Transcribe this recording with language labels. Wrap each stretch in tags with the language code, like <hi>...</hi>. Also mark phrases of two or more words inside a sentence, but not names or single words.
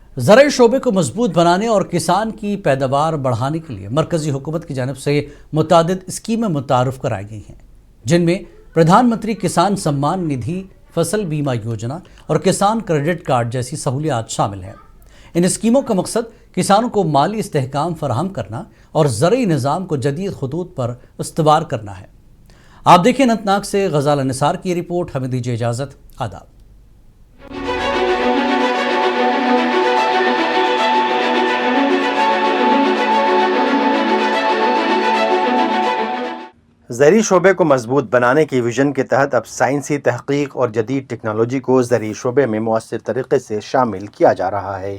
<ur>زرعی شعبے کو مضبوط بنانے اور کسان کی پیداوار بڑھانے کے لیے مرکزی حکومت کی جانب سے متعدد اسکیمیں متعارف کرائی گئی ہیں، جن میں پردھان منتری کسان سمان ندھی، فصل بیمہ یوجنا اور کسان کریڈٹ کارڈ جیسی سہولیات شامل ہیں۔ ان اسکیموں کا مقصد کسانوں کو مالی استحکام فراہم کرنا اور زرعی نظام کو جدید خطوط پر استوار کرنا ہے۔ آپ دیکھیں اننت ناگ سے غزالہ نثار کی رپورٹ۔ ہمیں دیجیے اجازت۔ آداب۔ زرعی شعبے کو مضبوط بنانے کی ویژن کے تحت اب سائنسی تحقیق اور جدید ٹیکنالوجی کو زرعی شعبے میں مؤثر طریقے سے شامل کیا جا رہا ہے۔</ur>